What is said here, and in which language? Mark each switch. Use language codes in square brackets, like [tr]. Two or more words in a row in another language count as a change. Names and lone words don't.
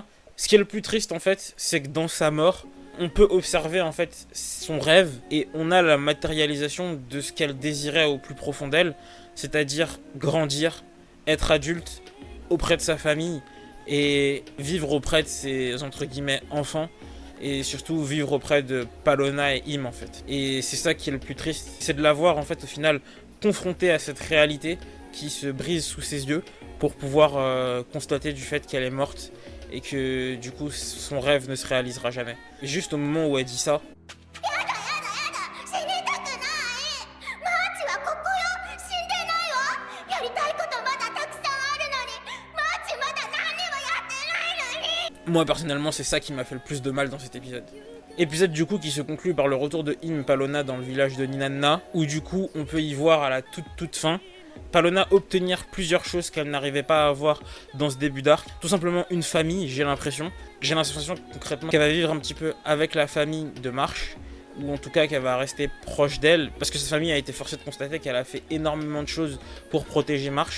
[fr] Ce qui est le plus triste en fait, c'est que dans sa mort, on peut observer en fait son rêve et on a la matérialisation de ce qu'elle désirait au plus profond d'elle, c'est-à-dire grandir, être adulte auprès de sa famille et vivre auprès de ses entre guillemets enfants et surtout vivre auprès de Palona et Im en fait. Et c'est ça qui est le plus triste, c'est de la voir en fait au final confrontée à cette réalité qui se brise sous ses yeux pour pouvoir constater du fait qu'elle est morte et que du coup son rêve ne se réalisera jamais. Et juste au moment où elle dit ça, [ja] 死にたくないマーチはここよ死んでないわやりたいことまだたくさんあるのにマーチまだ何にもやってないのに [fr] moi personnellement c'est ça qui m'a fait le plus de mal dans cet épisode. Épisode du coup qui se conclut par le retour de Im Palona dans le village de Ninanna, où du coup on peut y voir à la toute fin Palona obtenir plusieurs choses qu'elle n'arrivait pas à avoir dans ce début d'arc. Tout simplement une famille, j'ai l'impression. J'ai l'impression concrètement qu'elle va vivre un petit peu avec la famille de Marsh, ou en tout cas qu'elle va rester proche d'elle, parce que cette famille a été forcée de constater qu'elle a fait énormément de choses pour protéger Marsh.